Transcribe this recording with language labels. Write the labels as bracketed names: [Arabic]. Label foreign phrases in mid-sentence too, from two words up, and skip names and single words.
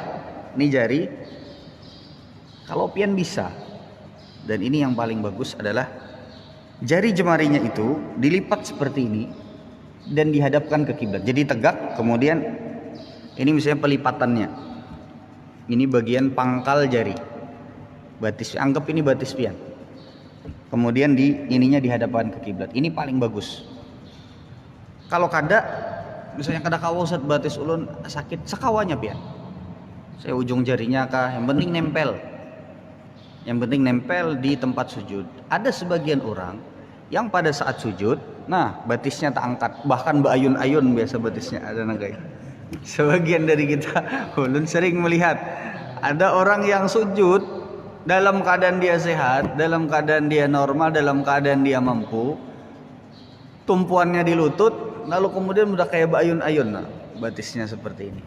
[Indonesian] Ini jari. Kalau pian bisa. Dan ini yang paling bagus adalah jari jemarinya itu dilipat seperti ini dan dihadapkan ke kiblat. Jadi tegak, kemudian ini misalnya pelipatannya. Ini bagian pangkal jari. Batis, anggap ini [Banjar] batis pian. [Indonesian] Kemudian ininya dihadapkan ke kiblat. Ini paling bagus. [Banjar] Kalau kada, misalnya kada kawa Ustaz batis ulun sakit, sekawanya pian. [Indonesian] Saya ujung jarinya kah, yang penting nempel. Yang penting nempel di tempat sujud. Ada sebagian orang yang pada saat sujud, nah batisnya tak angkat, bahkan berayun-ayun biasa batisnya ada nagai. Sebagian dari kita ulun sering melihat ada orang yang sujud dalam keadaan dia sehat, dalam keadaan dia normal, dalam keadaan dia mampu, tumpuannya di lutut, lalu kemudian udah kayak berayun-ayun, nah, batisnya seperti ini.